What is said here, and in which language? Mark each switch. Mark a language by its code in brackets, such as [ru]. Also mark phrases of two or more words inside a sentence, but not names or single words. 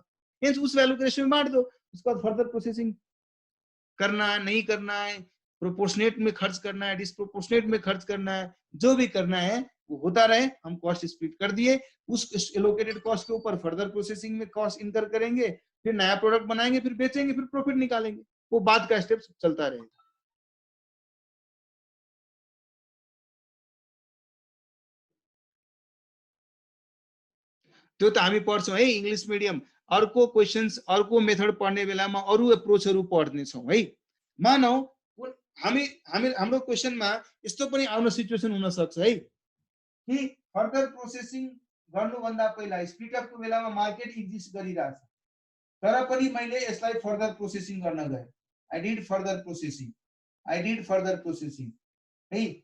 [hi] उस वैल्यू के रेशियो में बांट दो, उसके बाद [en] further processing [hi] करना है नहीं करना है, प्रोपोर्शनेट में खर्च करना है डिस्प्रोपोर्शनेट में खर्च करना है, जो भी करना है वो होता रहे। हम [en] cost split [hi] कर दिए, उस [en] allocated cost [hi] के ऊपर [en] further processing [hi] में [en] cost incur [hi] करेंगे, फिर नया प्रोडक्ट बनाएंगे, फिर बेचेंगे, फिर प्रॉफिट निकालेंगे, वो बाद का स्टेप चलता रहेगा। [ne] त्यो त हामी पढ्छौँ है [en] English medium, [ne] अर्को क्वेसन्स अर्को मेथड पढ्ने बेलामा अरू एप्रोचहरू पढ्नेछौँ है। मानौ हामी हामी हाम्रो क्वेसनमा यस्तो पनि आउन सिचुएसन हुन सक्छ है कि [en] further processing [ne] गर्नुभन्दा पहिला स्पिडअपको बेलामा [en] market exist [ne] गरिरहेछ, तर पनि मैले यसलाई [en] further processing [ne] गर्न गएँ, [en] I did further processing, I did further processing [ne] है,